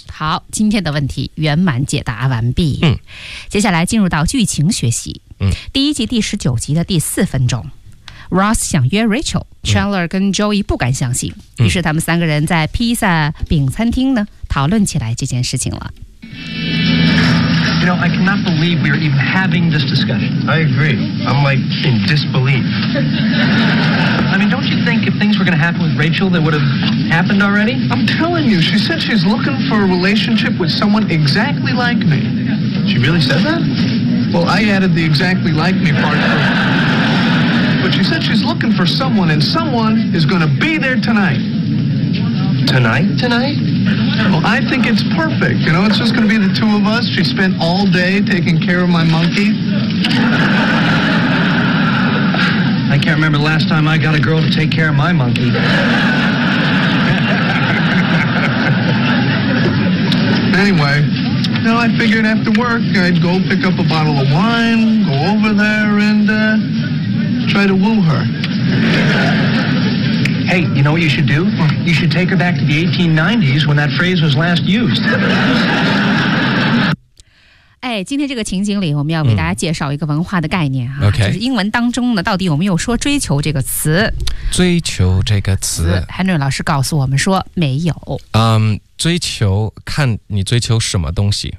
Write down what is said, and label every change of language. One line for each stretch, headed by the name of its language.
Chinese: 好，今天的问题圆满解答完毕。嗯，接下来进入到剧情学习。嗯，第一集第十九集的第四分钟，Ross 想约 Rachel， Chandler 跟 Joey 不敢相信、嗯、于是他们三个人在披萨饼餐厅呢讨论起来这件事情了。
English: You know, I cannot believe we are even having this discussion. I agree. I'm like in disbelief. I mean, don't you think if things were going to happen with Rachel that would have happened already? I'm telling you, she said she's looking for a relationship with someone exactly like me. She really said that? Well, I added the exactly like me part for But she said she's looking for someone, and someone is going to be there tonight. Tonight? Tonight? Well, I think it's perfect. You know, it's just going to be the two of us. She spent all day taking care of my monkey. I can't remember the last time I got a girl to take care of my monkey. Anyway... You know, I figured after work, I'd go pick up a bottle of wine, go over there and, try to woo her. Hey, you know what you should do? You should take her back to the 1890s when that phrase was last used.
Chinese: 哎，今天这个情景里我们要为大家介绍一个文化的概念、啊嗯 okay、就是英文当中呢到底有没有说追求这个词。追求这个词 Henry 老师告诉我们说没有。追求看你追求什么东西。